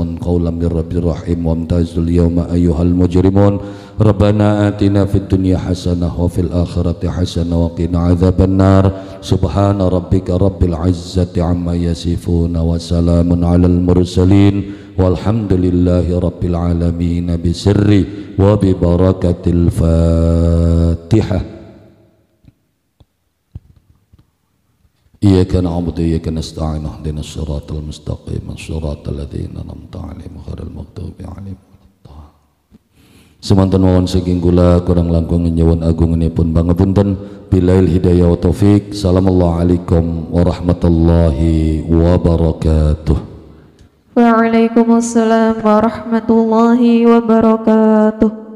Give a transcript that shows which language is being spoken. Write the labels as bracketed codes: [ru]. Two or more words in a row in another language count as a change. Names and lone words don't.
[ar] قولا من رب رحيم وامتازوا اليوم أيها المجرمون ربنا آتنا في الدنيا حسنة وفي الآخرة حسنة وقنا عذاب النار سبحان ربك رب العزة عما يصفون وسلام على المرسلين والحمد لله رب العالمين بسر وببركة الفاتحة إياك نعبد وإياك نستعين اهدنا الصراط المستقيم صراط الذين أنعمت عليهم غير المغضوب عليهم. [jv] Semanten mawon saking kula kurang langkung nyuwun agunganipun pangapunten [ar] بالله هداية والتوفيق. السلام عليكم ورحمة الله وبركاته. وعليكم السلام ورحمة الله وبركاته.